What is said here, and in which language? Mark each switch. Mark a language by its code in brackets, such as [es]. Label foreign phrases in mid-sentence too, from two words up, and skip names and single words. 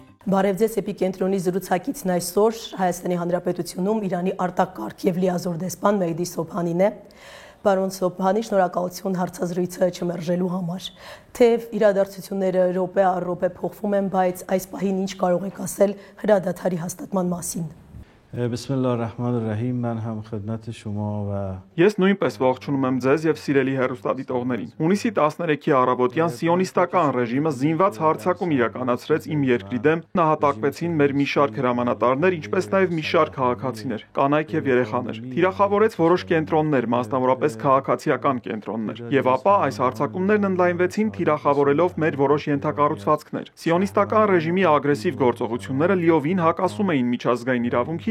[hy] Բարև ձեզ էպիկենտրոնի զրուցակիցն այսօր Հայաստանի Հանրապետությունում Իրանի արտակարգ եւ լիազոր դեսպան Մեհդի Սոբհանին է։ Պարոն Սոբհանի, շնորհակալություն հարցազրույցը չմերժելու համար։ Թեև իրադարձությունները րոպե առ րոպե փոխվում են, բայց այս պահին ինչ կարող եք ասել հրադադարի հաստատման մասին։ [ar] بسم الله رحمن رحیم, [fa] من هم خدمت شما و [hy] Ես նույնպես ողջունում եմ ձեզ եւ սիրելի հեռուստադիտողներին։ Հունիսի 13-ի առավոտյան սիոնիստական ռեժիմը զինված հարձակում իրականացրեց իմ երկրի դեմ, նահատակվեցին մեր մի շարք հրամանատարներ, ինչպես նաեւ մի շարք քաղաքացիներ, կանայք եւ երեխաներ։ Թիրախավորեց որոշ կենտրոններ, մասնավորապես քաղաքացիական կենտրոններ։ Եվ ապա այս հարձակումներն ընդլայնվեցին թիրախավորելով մեր որոշ ենթակառուցվածքներ։ Սիոնիստական ռեժիմի ագրեսիվ գործողությունները լիովին հակասում էին միջազգային իրավունքին